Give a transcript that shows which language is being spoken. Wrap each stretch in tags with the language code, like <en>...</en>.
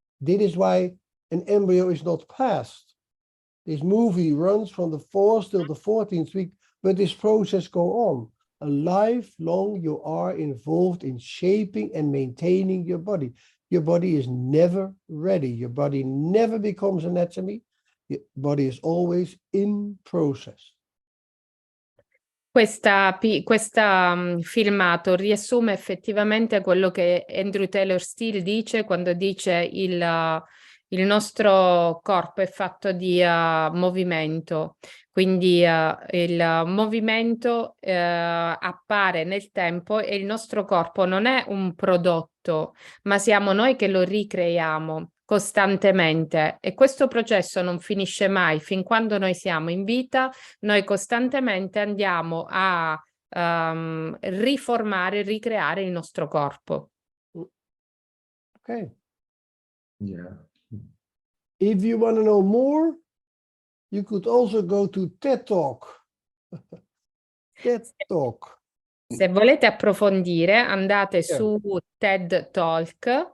<en>This is why an embryo is not passed. This movie runs from the 4th till the 14th week, but this process goes on. A lifelong, you are involved in shaping and maintaining your body. Your body is never ready. Your body never becomes anatomy. Your body is always in process.</en> <it>Questa filmato riassume effettivamente quello che Andrew Taylor Still dice quando dice il nostro corpo è fatto di movimento, quindi il movimento appare nel tempo e il nostro corpo non è un prodotto, ma siamo noi che lo ricreiamo costantemente e questo processo non finisce mai. Fin quando noi siamo in vita, noi costantemente andiamo a riformare, ricreare il nostro corpo.</it> <en>Okay. Yeah. If you want to know more, you could also go to TED Talk. TED Talk.</en> <it>Se volete approfondire, andate su TED Talk.</it>